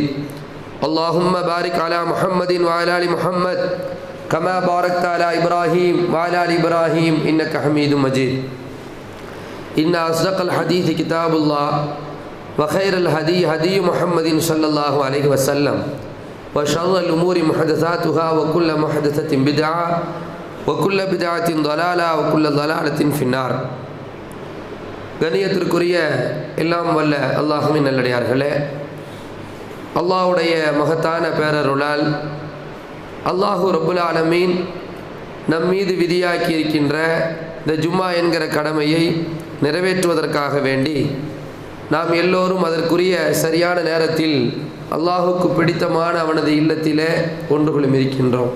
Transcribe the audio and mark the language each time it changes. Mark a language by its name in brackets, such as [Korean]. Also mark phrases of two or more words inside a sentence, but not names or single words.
[Arabic] اللهم بارك على محمد وعلى آل محمد كما باركت على إبراهيم وعلى آل إبراهيم إنك حميد مجيد. إن أصدق الحديث كتاب الله وخير الهدي هدي محمد صلى الله عليه وسلم وشر الأمور محدثاتها وكل محدثة بدعة وكل بدعة ضلالة وكل ضلالة في النار. [Tamil] கண்ணியத்திற்குரிய எல்லாம் வல்ல அல்லாஹ்வின் நல்லடியார்களே, அல்லாஹ்வுடைய மகத்தான பேரருளால் [Arabic] الله رب العالمين [Tamil] நம் மீது விதியாக்கி இருக்கின்ற இந்த ஜும்மா என்கிற கடமையை நிறைவேற்றுவதற்காக வேண்டி நாம் எல்லோரும் அதற்குரிய சரியான நேரத்தில் அல்லாஹுக்கு பிடித்தமான அவனது இல்லத்திலே ஒன்றுகளும் இருக்கின்றோம்.